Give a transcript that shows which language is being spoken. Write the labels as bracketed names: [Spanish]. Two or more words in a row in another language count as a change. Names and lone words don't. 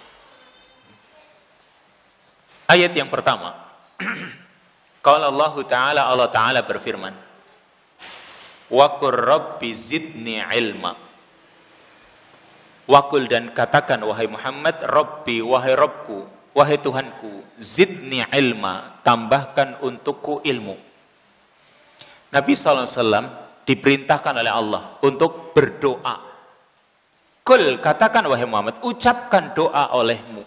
[Indonesian] Ayat yang pertama. [Arabic] قال الله تعالى berfirman, وقل رب زدني علما. [Indonesian] Wakul dan katakan wahai Muhammad, Rabbi, wahai Rabbku, wahai Tuhanku, [Arabic] زدني علما, [Indonesian] tambahkan untukku ilmu. Nabi SAW diperintahkan oleh Allah untuk berdoa. Kul, katakan wahai Muhammad, ucapkan doa olehmu.